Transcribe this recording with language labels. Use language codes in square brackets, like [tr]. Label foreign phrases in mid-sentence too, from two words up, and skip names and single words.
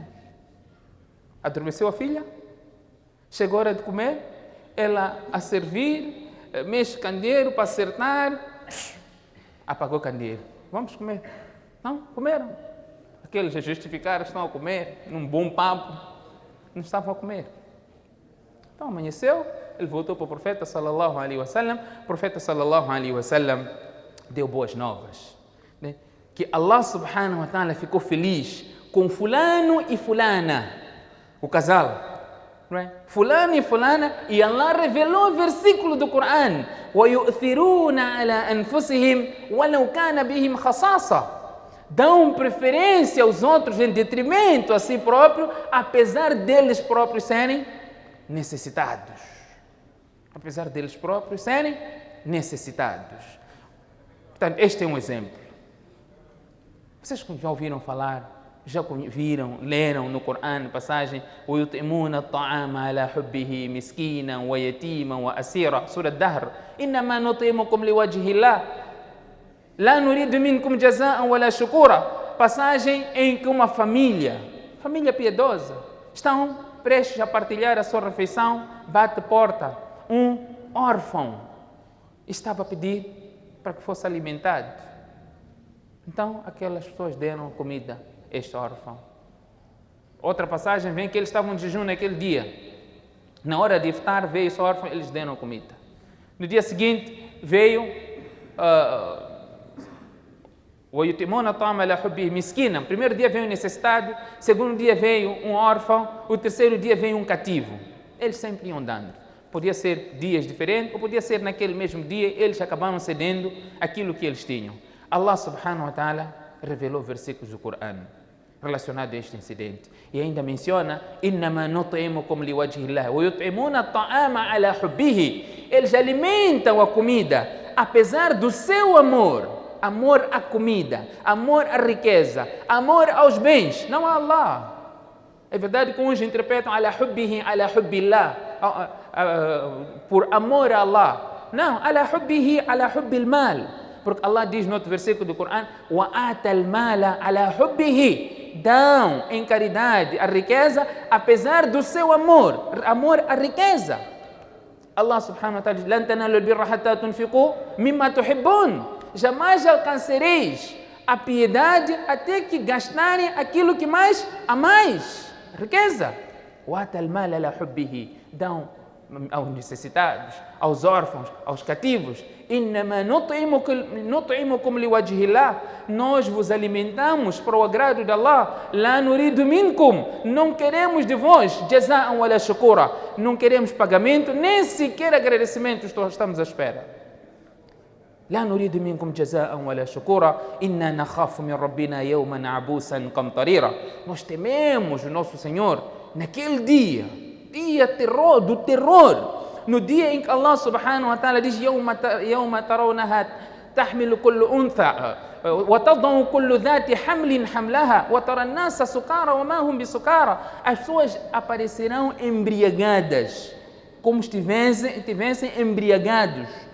[pt] Adormeceu a filha, chegou a hora de comer, ela a servir, mexe o candeeiro para acertar, apagou o candeeiro. Vamos comer. Não, comeram. Aqueles a justificar estão a comer, num bom papo, não estavam a comer. Então amanheceu, ele voltou para o profeta [ar] صلى الله عليه وسلم. [pt] O profeta [ar] صلى الله عليه وسلم [pt] deu boas novas, né? Que Allah [ar] سبحانه وتعالى [pt] ficou feliz com fulano e fulana, o casal, não é? Fulano e fulana, e Allah revelou o versículo do Coran: [ar] وَيُؤْثِرُونَ عَلَى أَنفُسِهِمْ وَلَوْ كَانَ بِهِمْ خَصَاصَةٌ [pt] Dão preferência aos outros em detrimento a si próprio, apesar deles próprios serem necessitados. Apesar deles próprios serem necessitados. Portanto, este é um exemplo. Vocês já ouviram falar, já viram, leram no Coran, passagem [ar] وَيُطْعِمُونَ الطَّعَامَ عَلَى حُبِّهِ مِسْكِينًا وَيَتِيمًا وَأَسِيرًا [pt] Sura Dahr [ar] إِنَّمَا نُطْعِمُكُمْ لِوَجْهِ اللَّهِ لَا نُرِيدُ مِنْكُمْ جَزَاءً وَلَا شُكُورًا [pt] Passagem em que uma família piedosa, estão prestes a partilhar a sua refeição, bate porta, um órfão estava a pedir para que fosse alimentado. Então, aquelas pessoas deram comida a este órfão. Outra passagem vem que eles estavam de jejum naquele dia. Na hora de iftar, veio esse órfão, eles deram comida. No dia seguinte, veio [ar] وَيُطْعِمُونَ الطَّعَامَ عَلَى حُبِّهِ مِسْكِينًا [pt] Primeiro dia veio um necessitado, segundo dia veio um órfão, o terceiro dia veio um cativo. Eles sempre iam dando. Podia ser dias diferentes, ou podia ser naquele mesmo dia, eles acabaram cedendo aquilo que eles tinham. Allah [ar] سبحانه وتعالى [pt] revelou versículos do Coran relacionados a este incidente. E ainda menciona, [ar] إِنَّمَا نُطْعِمُكُمْ لِوَجْهِ اللَّهِ وَيُطْعِمُونَ الطَّعَامَ عَلَى حُبِّهِ [pt] Eles alimentam a comida, apesar do seu amor. Amor à comida, amor à riqueza, amor aos bens, não a Allah. É verdade que uns interpretam [ar] على حبه، على حب الله, [pt] por amor a Allah. Não, [ar] على حبه، على حب المال. [pt] Porque Allah diz no outro versículo do Coran, [ar] وآتى المال على حبه. [pt] Dão em caridade a riqueza, apesar do seu amor à riqueza. Allah [ar] سبحانه وتعالى [pt] diz, [ar] لن تنالوا البر حتى تنفقوا مما تحبون. [pt] Jamais alcançareis a piedade até que gastarem aquilo que mais amais. Riqueza. Dão aos necessitados, aos órfãos, aos cativos. Nós vos alimentamos para o agrado de Allah. [ar] لا نريد منكم. [pt] Não queremos de vós [ar] جزاء ولا شكورا. [pt] Não queremos pagamento, nem sequer agradecimento estamos à espera. [ar] لا نريد منكم جزاء ولا شكورا إنا نخاف من ربنا يوما عبوسا قمطريرا [pt] Nós tememos o nosso Senhor naquele dia do terror, no dia em que Allah [ar] سبحانه وتعالى [pt] diz [ar] يوم ترونها تحمل كل أنثى وتضع كل ذات حمل حملها وترى الناس سكارى وما هم بسكارى [pt] As pessoas aparecerão embriagadas, como estivessem embriagados.